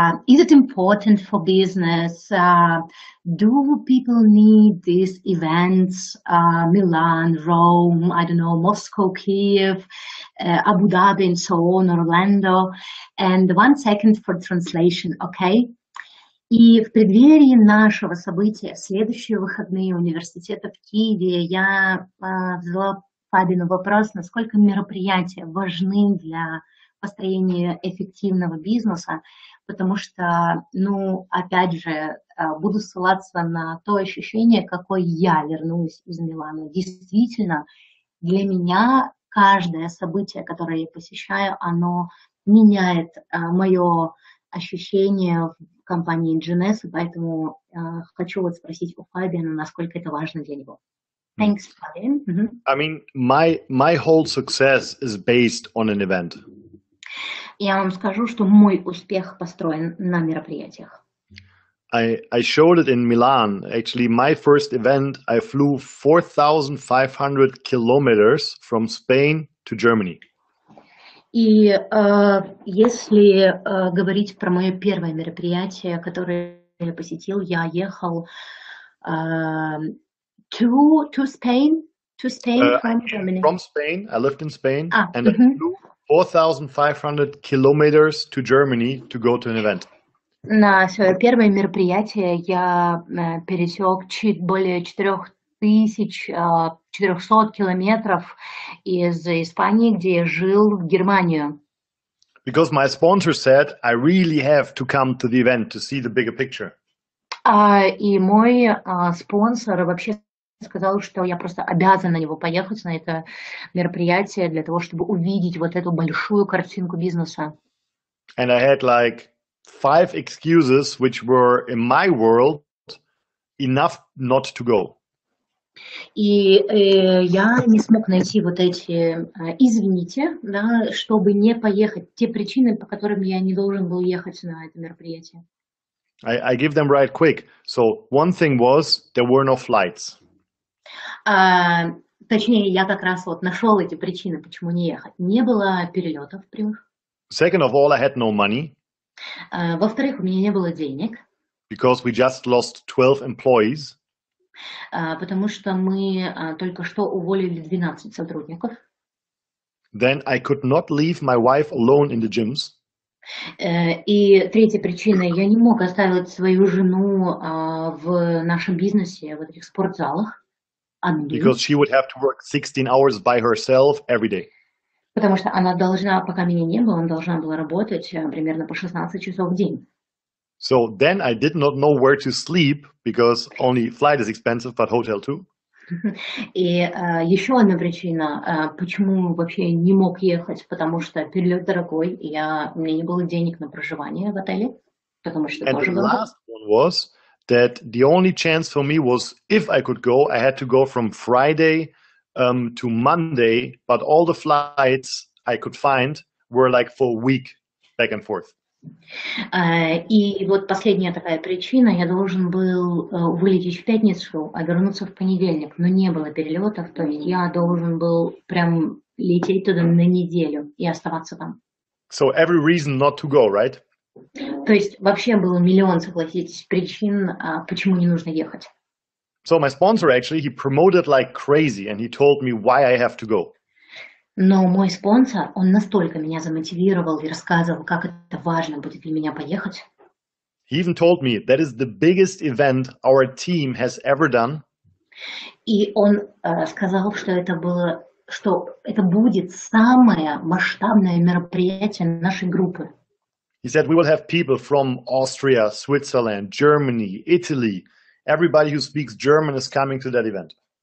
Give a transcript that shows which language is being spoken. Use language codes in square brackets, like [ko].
[en] Is it important for business? Do people need these events? Milan, Rome, I don't know, Moscow, Kiev, Abu Dhabi, and so on, Orlando. And 1 second for translation, okay? [ru] И в преддверии нашего события, в следующие выходные университета в Киеве, я задала Фабину вопрос, насколько мероприятия важны для построения эффективного бизнеса, потому что, опять же, буду ссылаться на то ощущение, какое я вернулась из Милана. Действительно, для меня каждое событие, которое я посещаю, оно меняет мое ощущение в компании Jeunesse, поэтому хочу вот спросить у Фабиана, насколько это важно для него. [en] Thanks, Fabian. I mean, my whole success is based on an event. [ru] Я вам скажу, что мой успех построен на мероприятиях. [en] I showed it in Milan. Actually, my first event, I flew 4,500 kilometers from Spain to Germany. [ru] И если говорить про мое первое мероприятие, которое я посетил, я ехал [en] to Spain from Germany. From Spain, I lived in Spain, and I flew 4,500 kilometers to Germany to go to an event. [ru] На свое первое мероприятие я пересек чуть более 400 километров из Испании, где я жил, в Германию. [en] Because my sponsor said, I really have to come to the event to see the bigger picture. [ru] И мой спонсор вообще сказал, что я просто обязан на него поехать, на это мероприятие, для того, чтобы увидеть вот эту большую картинку бизнеса. [en] And I had like 5 excuses which were in my world enough not to go. [ru] И я не смог найти вот эти «извините», да, чтобы не поехать, те причины, по которым я не должен был ехать на это мероприятие. [en] I give them right quick. So one thing was there were no flights. [ru] Точнее, я как раз вот нашел эти причины, почему не ехать. Не было перелетов прямых. [en] Second of all, I had no money [ru] Во-вторых, у меня не было денег, [en] because we just lost 12 employees. [ru] потому что мы только что уволили 12 сотрудников. [en] Then I could not leave my wife alone in the gyms. [ru] И третья причина, я не мог оставить свою жену в нашем бизнесе, в этих спортзалах, одну. [en] Because she would have to work 16 hours by herself every day. [ru] Потому что она должна, пока меня не было, она должна была работать примерно по 16 часов в день. [en] So then I did not know where to sleep because only flight is expensive, but hotel too. [ru] И еще одна причина, почему вообще не мог ехать, потому что перелет дорогой, и у меня не было денег на проживание в отеле, потому что [en] And [ru] тоже [en] the [ru] было. [en] last one was that the only chance for me was if I could go, I had to go from Friday to Monday, but all the flights I could find were like for a week back and forth. [ru] И вот последняя такая причина, я должен был вылететь в пятницу, а вернуться в понедельник, но не было перелетов, то есть я должен был прям лететь туда на неделю и оставаться там. [en] So every reason not to go, right? [ru] То есть вообще было миллион, согласитесь, причин, почему не нужно ехать. [en] So my sponsor actually, he promoted like crazy and he told me why I have to go. [ru] Но мой спонсор, он настолько меня замотивировал и рассказывал, как это важно будет для меня поехать. [en] He even told me that is the biggest event our team has ever done. [ru] И он сказал, что это будет самое масштабное мероприятие нашей группы. [en] He said we will have people from Austria, Switzerland, Germany, Italy. Everybody who speaks German is coming to that event.